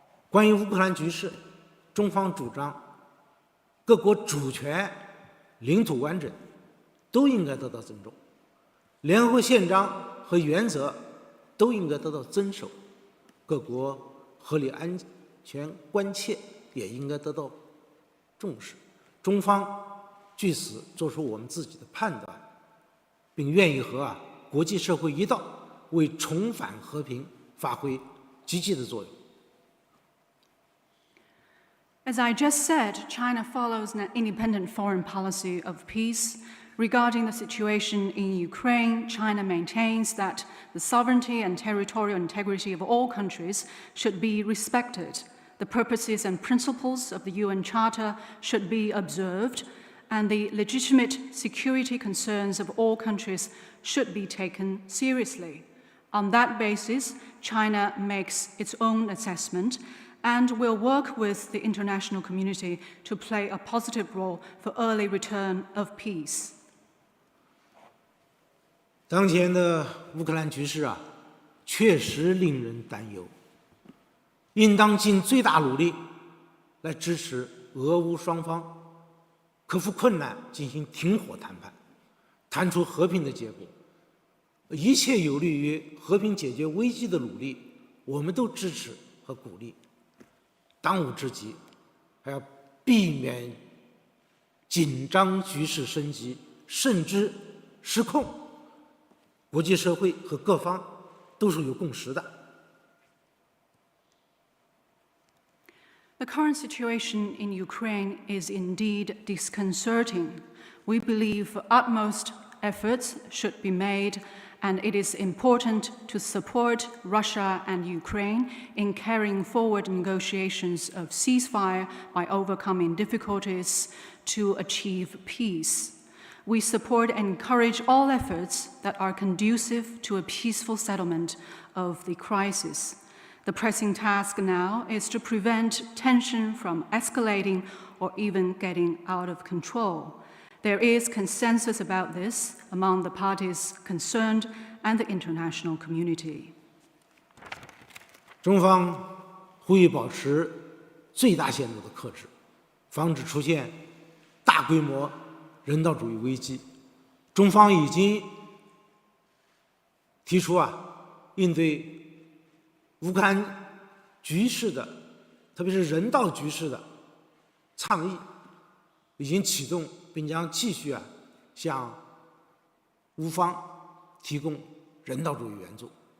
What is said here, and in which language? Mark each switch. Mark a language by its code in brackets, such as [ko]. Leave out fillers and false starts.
[zh] 关于乌克兰局势，中方主张各国主权、领土完整都应该得到尊重，联合国宪章和原则都应该得到遵守，各国合理安全关切也应该得到重视。中方据此做出我们自己的判断，并愿意和国际社会一道，为重返和平发挥积极的作用。 [en] As I just said, China follows an independent foreign policy of peace. Regarding the situation in Ukraine, China maintains that the sovereignty and territorial integrity of all countries should be respected. The purposes and principles of the UN Charter should be observed, and the legitimate security concerns of all countries should be taken seriously. On that basis, China makes its own assessment and will work with the international community to play a positive role for early return of peace. [zh] 当前的乌克兰局势确实令人担忧，应当尽最大努力来支持俄乌双方克服困难，进行停火谈判，谈出和平的结果。一切有利于和平解决危机的努力，我们都支持和鼓励。当务之急，还要避免紧张局势升级，甚至失控。国际社会和各方都是有共识的。 [en] The current situation in Ukraine is indeed disconcerting. We believe utmost efforts should be made, and it is important to support Russia and Ukraine in carrying forward negotiations of ceasefire by overcoming difficulties to achieve peace. We support and encourage all efforts that are conducive to a peaceful settlement of the crisis. The pressing task now is to prevent tension from escalating or even getting out of control. There is consensus about this among the parties concerned, and the international community. [zh] 中方呼吁保持最大限度的克制，防止出现大规模人道主义危机。中方已经提出应对乌克兰局势的，特别是人道局势的倡议，已经启动，并将继续向乌方提供人道主义援助。